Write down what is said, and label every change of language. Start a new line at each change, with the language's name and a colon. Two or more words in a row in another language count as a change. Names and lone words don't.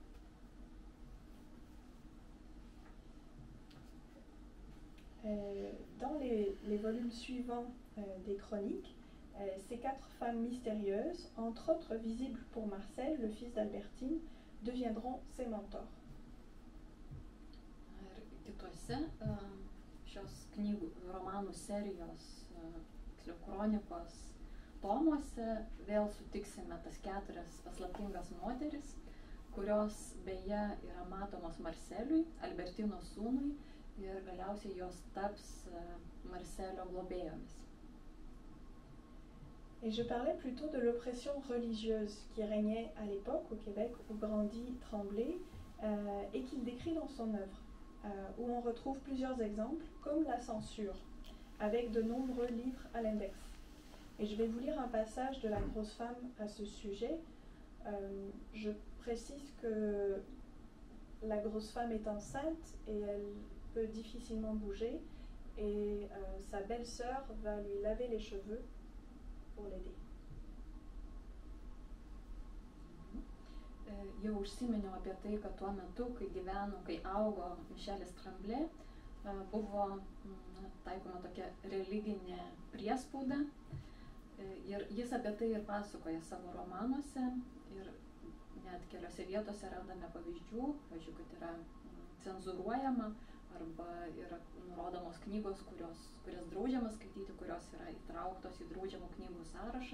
French: Dans les volumes suivants des chroniques, ces 4 femmes mystérieuses, entre autres visibles pour Marcel, le fils d'Albertine, deviendront ses mentors.
Lithuanian: Kituose šios knygų romanų serijos, kronikos tomuose vėl sutiksime tas 4 paslaptingas moteris, kurios beje yra matomos Marceliui, Albertino sūnui, ir galiausiai jos taps Marcelio globėjomis.
French: Et je parlais plutôt de l'oppression religieuse qui régnait à l'époque au Québec où grandit Tremblay et qu'il décrit dans son œuvre, où on retrouve plusieurs exemples, comme la censure, avec de nombreux livres à l'index. Et je vais vous lire un passage de La grosse femme à ce sujet. Je précise que la grosse femme est enceinte et elle peut difficilement bouger et sa belle-sœur va lui laver les cheveux pour l'aider.
Lithuanian: Jau užsiminiau apie tai, kad tuo metu, kai augo Mišelis Tremblay, buvo taikoma tokia religinė priespauda ir jis apie tai ir pasakoja savo romanuose ir net keliose vietose randame pavyzdžių, pavyzdžiui, kad yra cenzuruojama arba yra nurodomos knygos, kurias draudžiama skaityti, kurios yra įtrauktos į draudžiamų knygų sąrašą.